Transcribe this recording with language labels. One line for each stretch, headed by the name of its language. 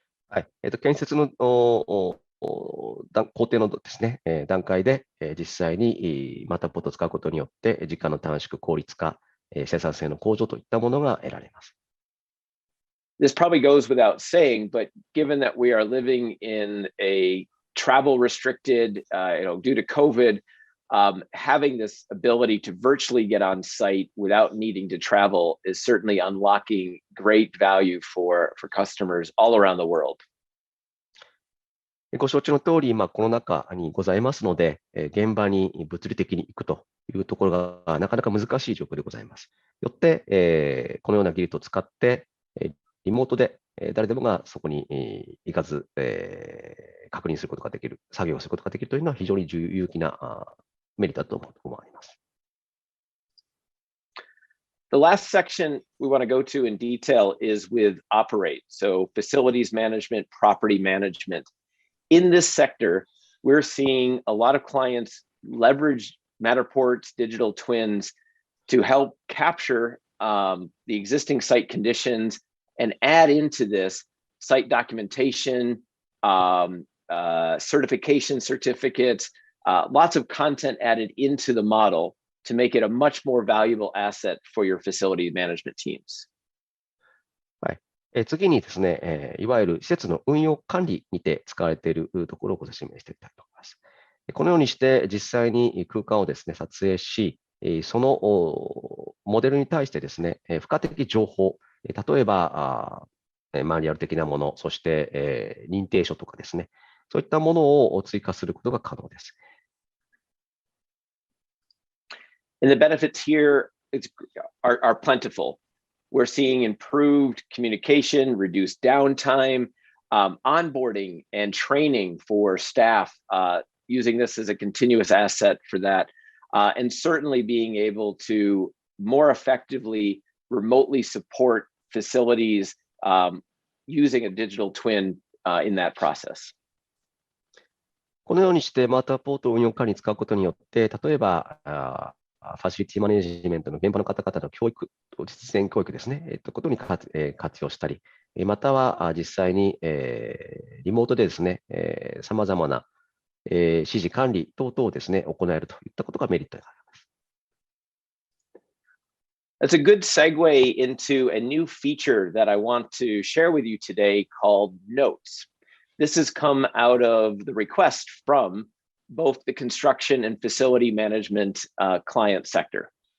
Japanese: はい、建設の工程のですね、段階で実際にマタポートを使うことによって時間の短縮、効率化、生産性の向上といったものが得られます。
English: This probably goes without saying, but given that we are living in a travel restricted, due to COVID, having this ability to virtually get on site without needing to travel is certainly unlocking great value for customers all around the world.
Japanese: ご承知の通り、コロナ禍にございますので、現場に物理的に行くというところがなかなか難しい状況でございます。よって、このような技術を使って、リモートで誰でもがそこに行かず、確認することができる、作業をすることができるというのは非常に有益なメリットだと思われます。
English: The last section we want to go to in detail is with operate, so facilities management, property management. In this sector, we're seeing a lot of clients leverage Matterport's digital twins to help capture the existing site conditions and add into this site documentation, certification certificates, lots of content added into the model to make it a much more valuable asset for your facility management teams.
Japanese: 次にですね、いわゆる施設の運用管理にて使われているところをご説明していきたいと思います。このようにして実際に空間をですね、撮影し、そのモデルに対してですね、付加的情報、例えばマニュアル的なもの、そして認定書とかですね、そういったものを追加することが可能です。
English: And the benefits here are plentiful. We're seeing improved communication, reduced downtime, onboarding and training for staff, using this as a continuous asset for that, and certainly being able to more effectively remotely support facilities using a digital twin in that process.
Japanese: このようにしてマーターポートを運用管理に使うことによって、例えばファシリティマネジメントの現場の方々の教育、実践教育ですね、ことに活用したり、または実際にリモートでですね、様々な指示管理等々をですね、行えるといったことがメリットになります。
English: That's a good segue into a new feature that I want to share with you today called Notes. This has come out of the request from both the construction and facility management client sector.